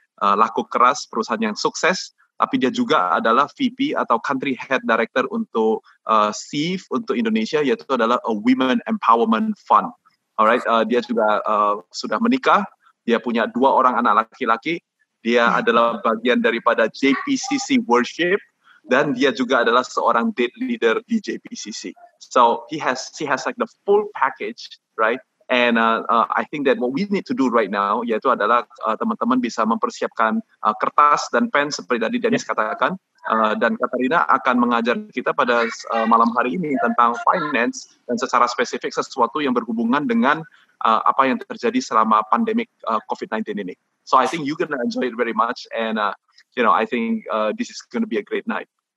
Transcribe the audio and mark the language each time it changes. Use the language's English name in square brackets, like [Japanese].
[Indonesian] Laku keras, perusahaan yang sukses. Tapi dia juga adalah VP atau Country Head Director untuk SEEF untuk Indonesia, yaitu adalah a Women Empowerment Fund. Alright, dia juga sudah menikah, dia punya 2 orang anak laki-laki, dia adalah bagian daripada JPCC Worship, dan dia juga adalah seorang date leader di JPCC. [English] So she has like the full package, right? And I think that what we need to do right now, [Indonesian] yaitu adalah teman-teman bisa mempersiapkan kertas dan pen seperti tadi Dennis katakan, dan Katarina akan mengajar kita pada malam hari ini tentang finance dan secara spesifik sesuatu yang berhubungan dengan apa yang terjadi selama pandemik COVID-19 ini. [English] So I think you're gonna enjoy it very much, and I think this is gonna be a great night.